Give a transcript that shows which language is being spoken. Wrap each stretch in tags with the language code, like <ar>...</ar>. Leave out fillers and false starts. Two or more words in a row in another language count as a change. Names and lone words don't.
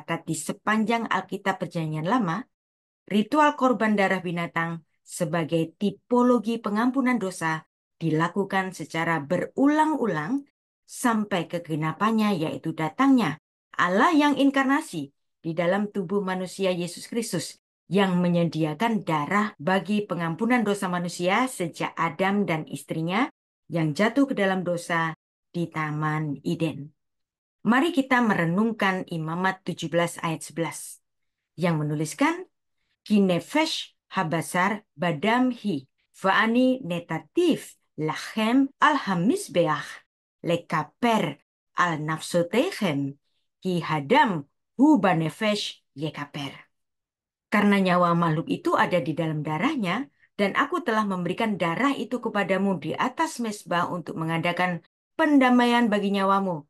<id>di sepanjang Alkitab Perjanjian Lama, ritual korban darah binatang sebagai tipologi pengampunan dosa dilakukan secara berulang-ulang sampai kegenapannya, yaitu datangnya Allah yang inkarnasi di dalam tubuh manusia Yesus Kristus yang menyediakan darah bagi pengampunan dosa manusia sejak Adam dan istrinya yang jatuh ke dalam dosa di Taman Eden. Mari kita merenungkan Imamat 17 ayat 11 yang menuliskan,</id> <he>כי נפש הבשר בדם היא ואני נתתיו לכם על המזבח לכפר על נפשתיכם כי הדם הוא בנפש יכפר.</he> <id>Karena nyawa makhluk itu ada di dalam darahnya, dan aku telah memberikan darah itu kepadamu di atas mezbah untuk mengadakan pendamaian bagi nyawamu.</id>